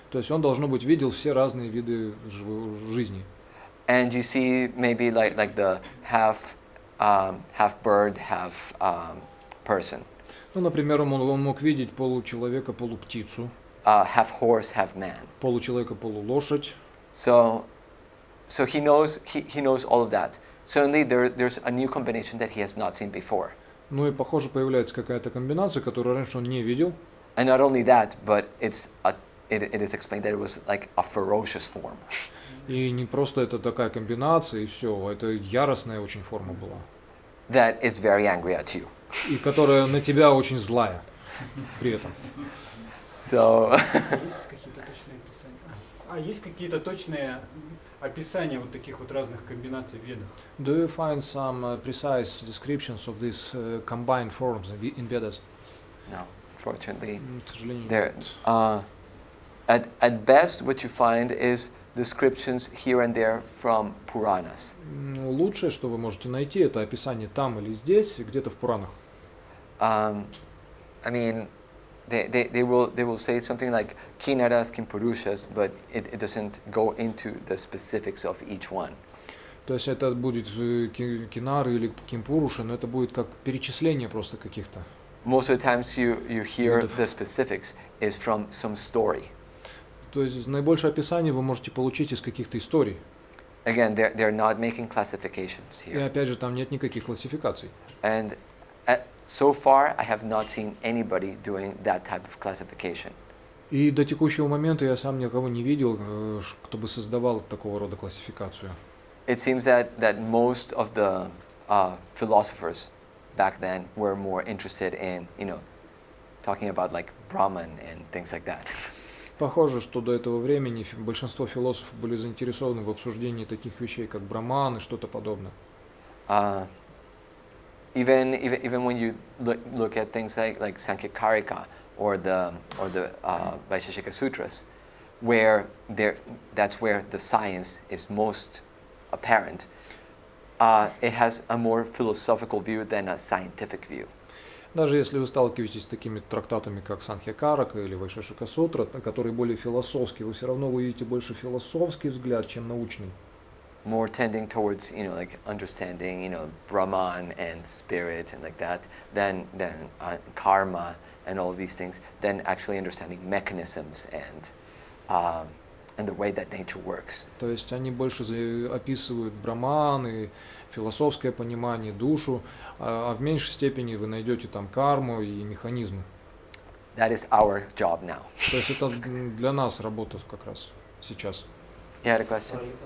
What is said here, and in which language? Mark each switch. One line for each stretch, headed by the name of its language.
Russian: То есть он, должно быть, видел все разные виды жизни.
English: And you see maybe like the half bird, half person.
Russian: Ну, например, он мог видеть получеловека, полуптицу,
English: Half horse, half man.
Russian: получеловека, полулошадь.
English: So he knows all of that. Certainly there's a new combination that he has not seen before.
Russian: Ну и, похоже, появляется какая-то комбинация, которую раньше он не видел.
English: And not only that, but it is explained that it was like a ferocious form.
Russian: И не просто это такая комбинация, и все, это яростная очень форма была.
English: That is very angry at you.
Russian: И которая на тебя очень злая при этом.
English: So
Russian: Есть какие-то точные описания? Есть какие-то точные описания вот таких вот разных комбинаций в Ведах?
English: Do you find some precise descriptions of these combined forms in Vedas? no, unfortunately,
Russian: К сожалению,
English: there.
Russian: нет.
English: At best, what you find is descriptions here and there from Puranas.
Russian: Ну, лучшее, что вы можете найти, это описание там или здесь, где-то в Пуранах.
English: I mean, they will say something like Kinnaras, Kimpurushas, but it doesn't go into the specifics of each one.
Russian: То есть это будет кинары или кимпуруши, но это будет как перечисление просто каких-то.
English: Most of the times you hear the specifics is from some story.
Russian: То есть наибольшее описание вы можете получить из каких-то историй.
English: Again, they're not making classifications
Russian: И
English: here.
Russian: опять же, там нет никаких классификаций.
English: And so far, I have not seen anybody doing that type of classification.
Russian: И до текущего момента я сам никого не видел, кто бы создавал такого рода классификацию.
English: It seems that most of the philosophers back then were more interested in, talking about like Brahman and things like that.
Russian: Похоже, что до этого времени большинство философов были заинтересованы в обсуждении таких вещей, как Брахман и что-то подобное.
English: Even when you look at things like Sankhya-karika or the Vaisheshika Sutras, where that's where the science is most apparent, it has a more philosophical view than a scientific view.
Russian: Даже если вы сталкиваетесь с такими трактатами, как Санхья-карика или Вайшешика Сутра, которые более философские, вы все равно увидите больше философский взгляд, чем научный.
English: More tending towards, like understanding, Brahman and spirit and like that, than karma and all of these things, than actually understanding mechanisms and the way that nature works.
Russian: То есть они больше описывают Брахман и философское понимание, душу, а в меньшей степени вы найдете там карму и механизмы.
English: That is our job now.
Russian: То есть это для нас работа как раз сейчас.
English: You had a question?